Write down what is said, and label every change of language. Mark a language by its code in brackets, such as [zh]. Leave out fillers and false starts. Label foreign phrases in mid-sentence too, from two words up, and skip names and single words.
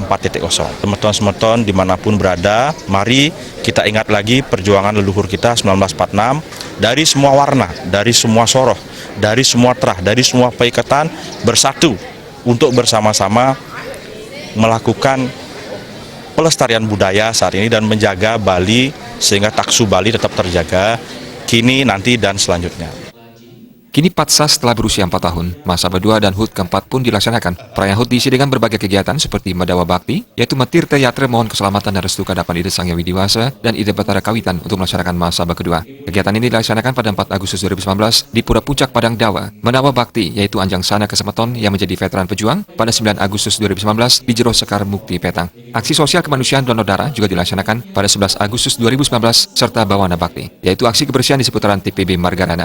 [id] Semeton-semeton dimanapun berada, mari kita ingat lagi perjuangan leluhur kita 1946 dari semua warna, dari semua soroh, dari semua trah, dari semua paikatan bersatu untuk bersama-sama melakukan pelestarian budaya saat ini dan menjaga Bali sehingga taksu Bali tetap terjaga kini, nanti, dan selanjutnya. Kini Patsas telah berusia 4 tahun, Mahasabha 2 dan HUT keempat pun dilaksanakan. Perayaan HUT diisi dengan berbagai kegiatan seperti Madawa Bakti, yaitu Matirta Yatra mohon keselamatan dan restu kehadapan Ida Sang Yang Widiwasa dan Ida Batara Kawitan untuk melaksanakan Mahasabha kedua. Kegiatan ini dilaksanakan pada 4 Agustus 2019 di Pura Puncak Padang Dawa. Madawa Bakti, yaitu Anjang Sana Kesemeton yang menjadi veteran pejuang pada 9 Agustus 2019 di Jero Sekar Mukti Petang. Aksi sosial kemanusiaan donor darah juga dilaksanakan pada 11 Agustus 2019 serta Bawana Bakti, yaitu aksi kebersihan di seputaran TPB Margarana.